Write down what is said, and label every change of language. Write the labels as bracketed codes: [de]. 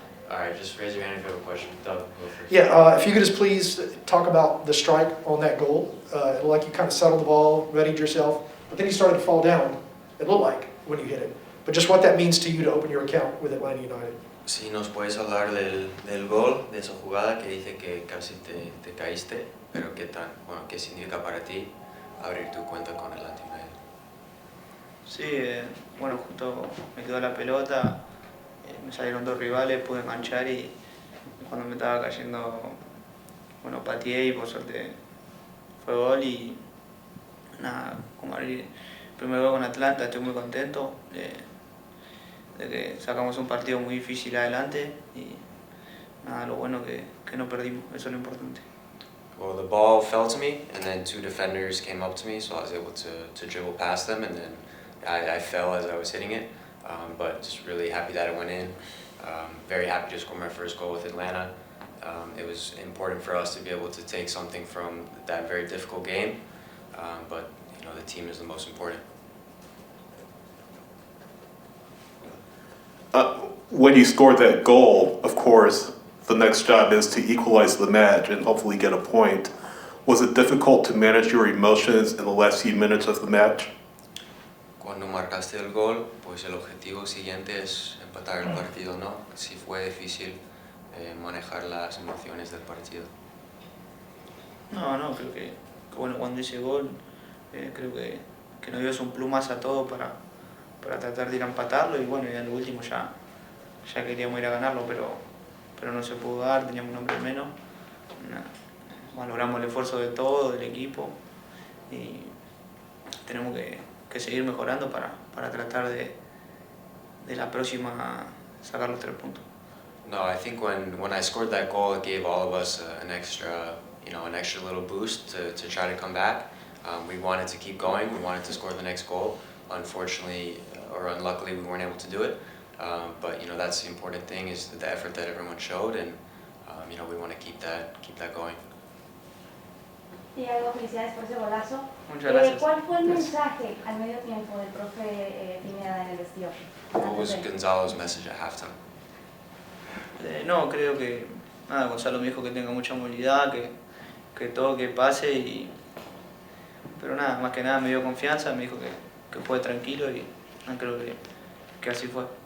[en] Alright, just raise your hand if you have a question. Doug, go first. Yeah, if you could just please talk about the strike on that goal. It looked like you kind of settled the ball, readied yourself, but then you started to fall down, it looked like, when you hit it. But just what that means to you to open your account with Atlanta United. [es] Si nos puedes hablar del gol, de esa jugada que dice que casi te caíste, pero qué significa para ti abrir tu cuenta con Atlanta United. Sí, bueno, justo me quedó la pelota, me salieron 2 rivales, pude enganchar y cuando me estaba cayendo, bueno, pateé y por suerte fue gol y nada, como abrir el primer gol con Atlanta, estoy muy contento de que sacamos un partido muy difícil adelante y nada, lo bueno que no perdimos, eso es lo importante. [en] Well, the ball fell to me, and then 2 defenders came up to me, so I was able to dribble past them, and then I fell as I was hitting it, but just really happy that it went in. Very happy to score my first goal with Atlanta. It was important for us to be able to take something from that very difficult game, but you know, the team is the most important. When you scored that goal, of course, the next job is to equalize the match and hopefully get a point. Was it difficult to manage your emotions in the last few minutes of the match? [es] Cuando marcaste el gol, pues el objetivo siguiente es empatar el partido, ¿no? Sí fue difícil manejar las emociones del partido. No, creo que bueno, cuando hice gol, creo que nos dio un plus más a todos para tratar de ir a empatarlo y bueno, y en lo último ya ya queríamos ir a ganarlo, pero no se pudo dar, teníamos un hombre menos. Nada, valoramos el esfuerzo de todo, del equipo, y tenemos que seguir mejorando para tratar de la próxima sacar los 3 puntos. [en] No, I think when I scored that goal, it gave all of us an extra little boost to try to come back. We wanted to keep going. We wanted to score the next goal. Unfortunately, or unluckily, we weren't able to do it. But that's the important thing, is the effort that everyone showed, and we want to keep that going. [es] Thiago, felicidades por ese golazo. Muchas gracias. ¿Cuál fue el mensaje al medio tiempo del profe Pineda en el vestidor? [en] What was Gonzalo's message at halftime? [es] No, creo que nada, Gonzalo me dijo que tenga mucha movilidad, que todo que pase, pero nada, más que nada me dio confianza, me dijo que fue tranquilo y creo que así fue.